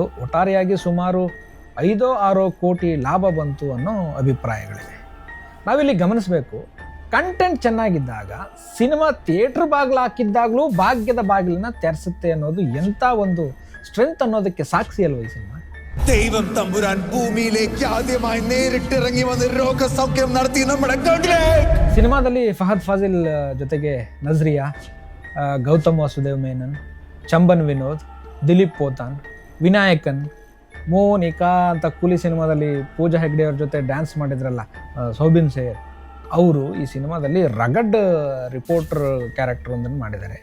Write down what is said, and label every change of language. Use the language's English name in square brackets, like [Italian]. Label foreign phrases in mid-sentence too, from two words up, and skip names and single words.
[Kannada] ಒಟ್ಟಾರೆಯಾಗಿ ಸುಮಾರು 5-6 ಕೋಟಿ ಲಾಭ ಬಂತು ಅನ್ನೋ ಅಭಿಪ್ರಾಯಗಳಿವೆ. ನಾವಿಲ್ಲಿ ಗಮನಿಸಬೇಕು, ಕಂಟೆಂಟ್ ಚೆನ್ನಾಗಿದ್ದಾಗ [English] cinema theatre [Kannada] ಬಾಗಿಲು ಹಾಕಿದ್ದಾಗಲೂ ಭಾಗ್ಯದ ಬಾಗಿಲನ್ನ ತೆರೆಸುತ್ತೆ ಅನ್ನೋದು ಎಂಥ ಒಂದು ಸ್ಟ್ರೆಂತ್ ಅನ್ನೋದಕ್ಕೆ ಸಾಕ್ಷಿ ಅಲ್ವ ಈ ಸಿನಿಮಾ. [Malayalam] ദൈവം തമ്പുരാൻ ഭൂമിയിലേക്ക് ആദ്യമായി നേരിട്ടിറങ്ങി വന്ന് രോഗസൗഖ്യം നടത്തി നമ്മുടെ [Kannada] ಸಿನಿಮಾದಲ್ಲಿ ಫಹದ್ ಫಾಜಿಲ್ ಜೊತೆಗೆ ನಜ್ರಿಯಾ, ಗೌತಮ್ ವಾಸುದೇವ್ ಮೇನನ್, ಚಂಬನ್ ವಿನೋದ್, ದಿಲೀಪ್ ಪೋತಾನ್, ವಿನಾಯಕನ್, ಮೋನಿಕಾ ಅಂತ ಕೂಲಿ ಸಿನಿಮಾದಲ್ಲಿ ಪೂಜಾ ಹೆಗ್ಡೆ ಅವ್ರ ಜೊತೆ ಡ್ಯಾನ್ಸ್ ಮಾಡಿದ್ರಲ್ಲ ಸೌಬಿನ್ ಸೇರ್, ಅವರು ಈ ಸಿನಿಮಾದಲ್ಲಿ [English] rugged reporter character [Kannada] ಒಂದನ್ನು ಮಾಡಿದ್ದಾರೆ.